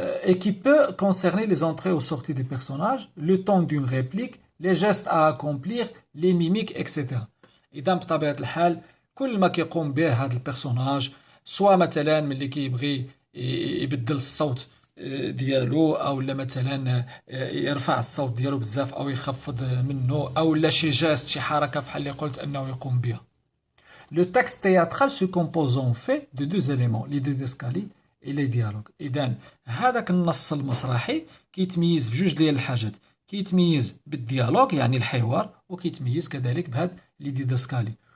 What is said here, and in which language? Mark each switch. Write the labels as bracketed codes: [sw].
[fr] Et qui peut concerner les entrées ou sorties des personnages, le temps d'une réplique, les gestes à accomplir, les mimiques, etc. [ar] إذا بطبيعة الحال كل ما كيقوم به هذا البيرسوناج، سواء مثلا ملي كيبغي يبدل الصوت ديالو، او لا مثلا يرفع الصوت ديالو بزاف او يخفض منه، او لا شي جاست شي حركه بحال اللي قلت انه يقوم بها. [fr] Le texte théâtral se compose en fait de deux éléments, les didascalies et les dialogues. [ar] إذن هذاك النص المسرحي كيتميز بجوج ديال الحاجات، كيتميز بالديالوج يعني الحوار، وكيتميز كذلك بهاد لي ديداسكالي.